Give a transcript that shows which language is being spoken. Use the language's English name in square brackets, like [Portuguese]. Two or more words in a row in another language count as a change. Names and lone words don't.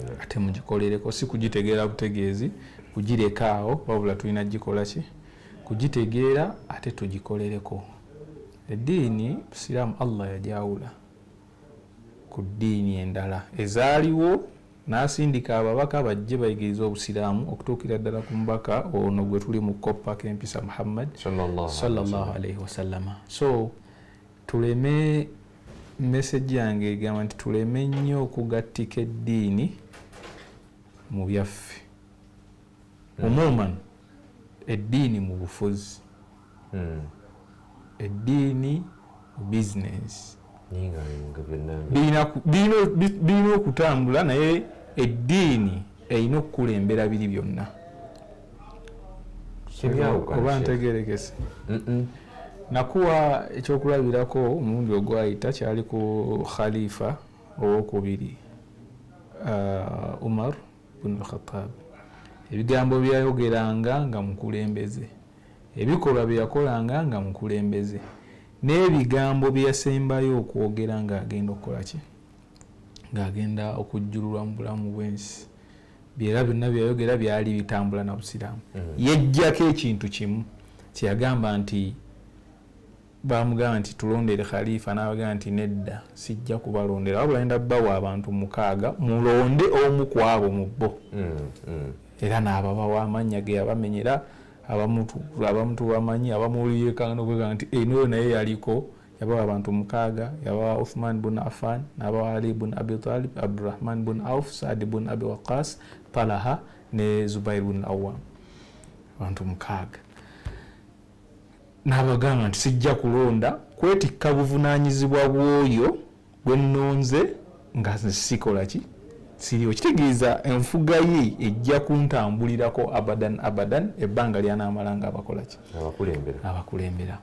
[Ganda] ate mugikolereko si kugitegeera butegeezi kugireka awo wabula tulina gikola ki kugitegeera ate tugikolereko. Eddiini busiraamu Allah yajawula ku ddiini endala ezaaliwo n'asindika ababaka bajje bayigiriza obusiraamu okutuukira ddala ku mubaka ono gwe tuli mu koppa k'empisa Muhammad [Arabic] صلى الله عليه وسلم. [Ganda] So tuleme message yange egamba nti tuleme nnyo okugattika eddiini mu byaffe umuman eddiini mu bufuzi eddiini mu business birina okutambula naye eddiini erina okukulembera biri byonna. Oba ntegerekese nakuwa ekyokulabirako omulundi ogwayita kyali ku khalifa owokubiri Umar bin al-Khattab. Ebigambo byayogeranga nga mukulembeze, ebikolwa byakolanga nga mukulembeze, n'ebigambo byasembayo okwogera ng'agenda okukola ki ng'agenda okujjululwa mu bulamu bw'ensi byera byonna byayogera byali bitambula na busiraamu. Yejjako ekintu kimu kyeyagamba nti bamugamba nti tulondere khalifa n'abagamba nti nedda sijja kubalondera wabula ngenda bbawa abantu 6 mulonde omu ku abo mu bo era n'ababawa amannya ge yabamenyera abamu tubamanyi abamuwuliyekanga n'okugamba nti eno naye yaliko yabawa abantu 6 yabawa Uthman bin Affan n'abawa Ali bin Abi Talib Abdurrahman bin Auf Saad bin Abi Waqas Talaha ne Zubair bin Awwam abantu 6 n'abagamba nti sijja kulonda kwetikka buvunaanyizibwa bw'oyo gwe nnonze nga sikola ki siriyo. Kitegeeza enfuga ye ejja kuntambulirako abadan ebbanga ly'anaamalanga abakola ki abakulembera.